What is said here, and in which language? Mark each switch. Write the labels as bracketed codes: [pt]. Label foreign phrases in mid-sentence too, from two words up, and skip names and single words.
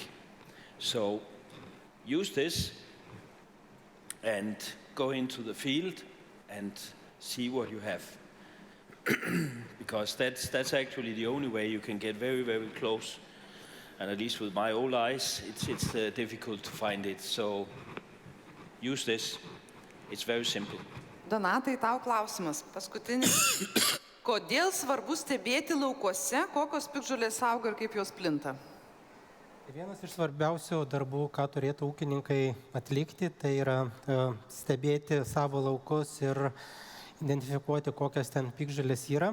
[en] So use this and go into the field and see what you have. Because that's actually the only way you can get very, very close. And at least with my old eyes, it's difficult to find it. So use this. It's very simple. [lt] Donatai, tau klausimas. Paskutinis. Kodėl svarbu stebėti laukuose, kokios piktžolės auga ir kaip jos plinta? Vienas iš svarbiausių darbų, ką turėtų ūkininkai atlikti, tai yra stebėti savo laukus ir identifikuoti, kokios ten piktžolės yra.